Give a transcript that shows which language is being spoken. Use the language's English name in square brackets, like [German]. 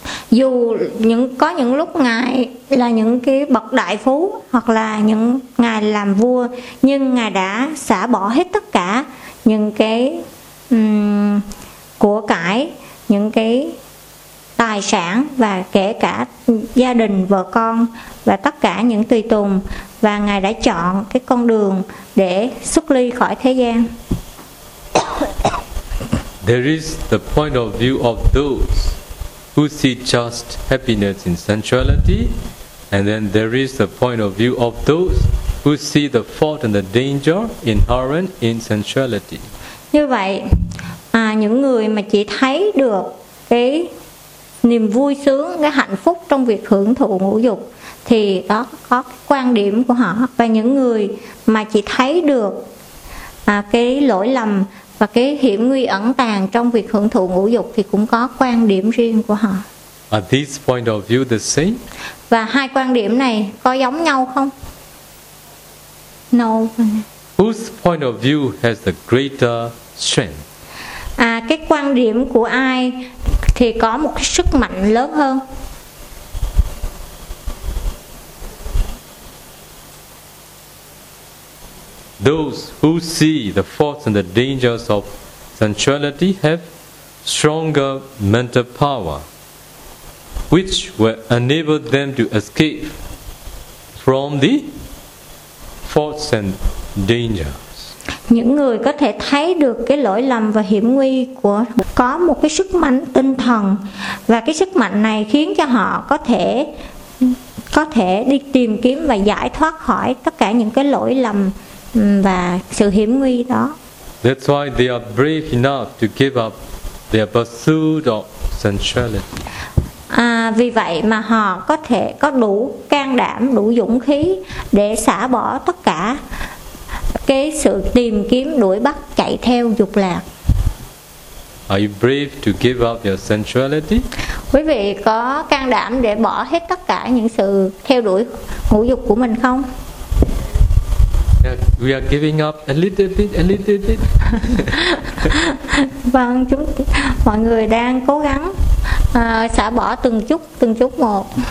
[Vietnamese] dù có những lúc Ngài là những cái bậc đại phú hoặc là những Ngài làm vua, nhưng Ngài đã xả bỏ hết tất cả những cái của cải, những cái tài sản và kể cả gia đình, vợ con và tất cả những tùy tùng, và Ngài đã chọn cái con đường để xuất ly khỏi thế gian. [English] There is the point of view of those who see just happiness in sensuality, and then there is the point of view of those who see the fault and the danger inherent in sensuality. [Vietnamese] Như vậy, những người mà chỉ thấy được cái niềm vui sướng, cái hạnh phúc trong việc hưởng thụ ngũ dục thì đó có quan điểm của họ, và những người mà chỉ thấy được cái lỗi lầm và cái hiểm nguy ẩn tàng trong việc hưởng thụ ngũ dục thì cũng có quan điểm riêng của họ. [English] Are these point of view the same? [Vietnamese] Và hai quan điểm này có giống nhau không? [English] No. Whose point of view has the greater strength? [Vietnamese] Cái quan điểm của ai thì có một cái sức mạnh lớn hơn? [English] Those who see the faults and the dangers of sensuality have stronger mental power, which will enable them to escape from the faults and dangers. [Vietnamese] Những người có thể thấy được cái lỗi lầm và hiểm nguy của có một cái sức mạnh tinh thần, và cái sức mạnh này khiến cho họ có thể đi tìm kiếm và giải thoát khỏi tất cả những cái lỗi lầm và sự hiểm nguy đó. [English] That's why they are brave enough to give up their pursuit of sensuality. [Vietnamese] Vì vậy mà họ có thể có đủ can đảm, đủ dũng khí để xả bỏ tất cả cái sự tìm kiếm, đuổi bắt, chạy theo dục lạc. [English] Are you brave to give up your sensuality? [Vietnamese] Quý vị có can đảm để bỏ hết tất cả những sự theo đuổi ngũ dục của mình không? [English] We are giving up a little bit. [Vietnamese] Vâng, mọi người đang cố gắng xả bỏ từng chút một.